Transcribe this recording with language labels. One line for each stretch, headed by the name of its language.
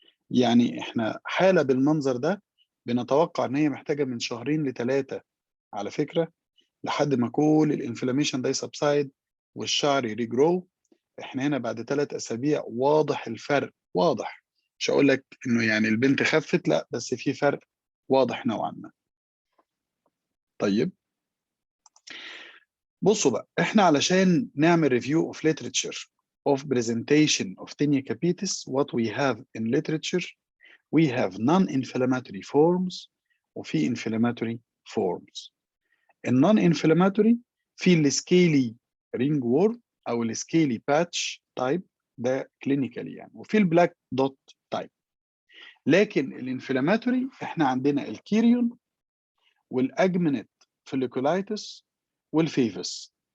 Arabic: يعني احنا حالة بالمنظر ده بنتوقع ان هي محتاجة من 2 ل3 على فكرة، لحد ما كل الانفلاميشن ده يسبسايد والشعر يريجرو. احنا هنا بعد 3 اسابيع واضح الفرق، واضح. مش هقول لك انه يعني البنت خفت، لا، بس في فرق واضح نوعا ما. طيب بصوا بقى، احنا علشان نعمل ريفيو
English: of literature of presentation of tinea capitis, what we have in literature, we have non-inflammatory forms
Arabic: وفي
English: inflammatory forms.
Arabic: النون-inflammatory في السكيلي رينج وورم او السكيلي باتش تايب، ده كلينيكالي يعني، وفي البلاك دوت تايب. لكن الانفلاماتوري احنا عندنا الكيريون والاجمنت فوليكولايتس والفيفس.